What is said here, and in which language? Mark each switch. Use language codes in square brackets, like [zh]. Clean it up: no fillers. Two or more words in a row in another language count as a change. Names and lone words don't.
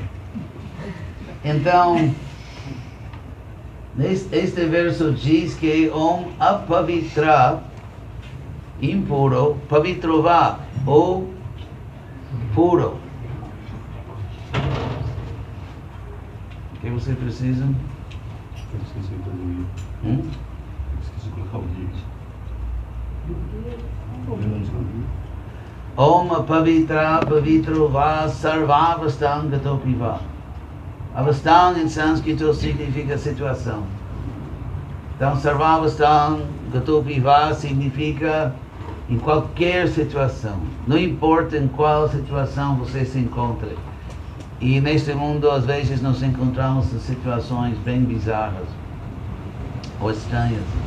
[pt] Então, este verso diz que apavitra, impuro, pavitrova, ou puro. O que você precisa? Eu esqueci de fazer o guia. Esqueci de colocar o guia. [sa] ॐ पवित्र पवित्रोवा सर्वावस्थां गतोऽपिवा. [pt] Avastang em sânscrito significa situação. Então [sa] सर्वावस्थां गतोऽपिवा [pt] significa em qualquer situação. Não importa em qual situação você se encontre. E neste mundo, às vezes, nos encontramos em situações bem bizarras ou estranhas.